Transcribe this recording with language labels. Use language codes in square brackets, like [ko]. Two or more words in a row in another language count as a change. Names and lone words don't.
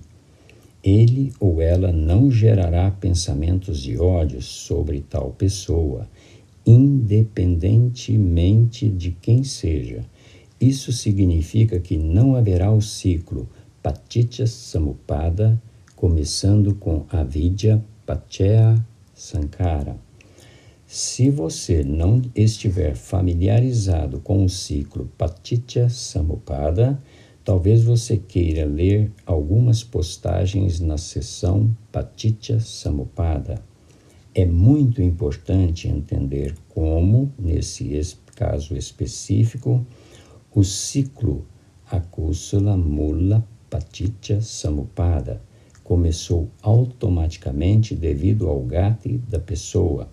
[pt] Ele ou ela não gerará pensamentos de ódio sobre tal pessoa, independentemente de quem seja. Isso significa que não haverá o ciclo [pi] Paticca Samuppada, [pt] começando com [pi] avidya paccaya sankhara. [pt] Se você não estiver familiarizado com o ciclo [pi] Paticca Samuppada, [pt] talvez você queira ler algumas postagens na seção [pi] Paticca Samuppada. [pt] É muito importante entender como, nesse caso específico, o ciclo [pi] Akusala Mula Paticca Samuppada [pt] começou automaticamente devido ao gati da pessoa.